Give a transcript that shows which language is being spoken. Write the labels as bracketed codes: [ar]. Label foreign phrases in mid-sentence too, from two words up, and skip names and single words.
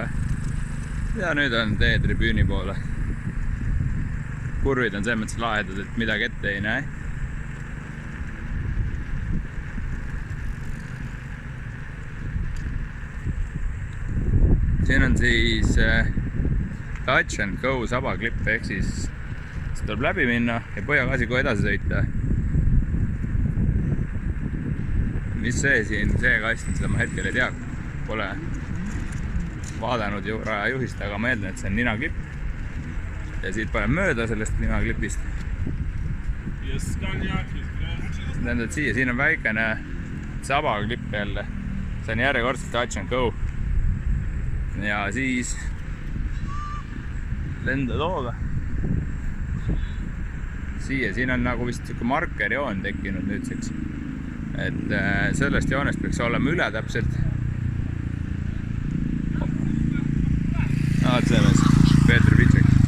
[et] Ja nüüd on tee tribüüni poole. Kurvid on selles mõttes lahedad, et midagi ette ei näe. Siin on siis [en] touch and go [et] sabaklipp, ehk siis tuleb läbi minna ja põhjagaasi kohe edasi sõita. Mis see siin, see kast, seda ma hetkel ei tea, pole vaadanud rajajuhist, aga ma eeldan, et see on ninaklipp. Ja siit panen mööda sellest ninaklipist. Tähendab, siin on väikene sabaklipp jälle. See on järjekordselt [en] touch and go. [et] ja siis lendad hooga siia, siin on nagu vist siuke markerjoon tekkinud nüüdseks, et sellest joonest peaks olema üle täpselt. See mees, Peeter Vitsek.